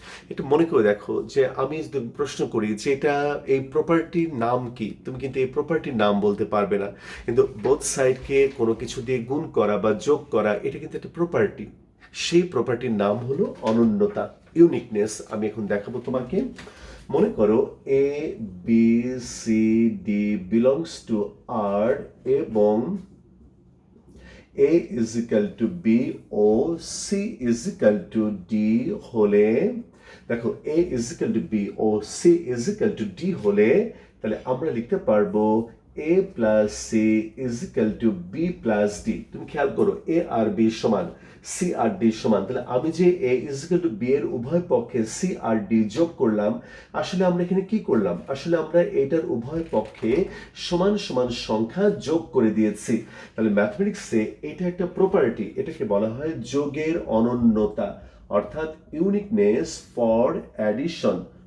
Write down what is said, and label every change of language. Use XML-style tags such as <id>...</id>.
<bn>একটু মনে করে দেখো যে আমি যদি প্রশ্ন করি যে এটা এই প্রপার্টির নাম কি, তুমি কিন্তু এই প্রপার্টির নাম বলতে পারবে না। কিন্তু বোথ সাইডকে কোনো কিছু দিয়ে গুণ করা বা যোগ করা, এটা কিন্তু একটা প্রপার্টি। সেই প্রপার্টির নাম হলো অনন্যতা, ইউনিকনেস। আমি এখন দেখাবো তোমাকে। মনে করো</bn> <en>A B C D belongs to R এবং A is equal to B ও C is equal to D</en> <bn>হলে, দেখো</bn> <en>A is equal to B ও C is equal to D</en> <bn>হলে তাহলে আমরা লিখতে পারবো</bn> <en>A plus C is equal to B plus D।</en> <bn>তুমি খেয়াল করো A আর B সমান, C আর D সমান। তাহলে আমি যে A is equal to B এর উভয় পক্ষে C আর D যোগ করলাম, আসলে আমরা এখানে কি করলাম? আসলে আমরা এটার উভয় পক্ষে সমান সমান সংখ্যা যোগ করে দিয়েছি। তাহলে ম্যাথমেটিক্সে এটা একটা প্রপার্টি, এটাকে বলা হয় যোগের অনন্যতা, অর্থাৎ ইউনিকনেস ফর অ্যাডিশন।</bn>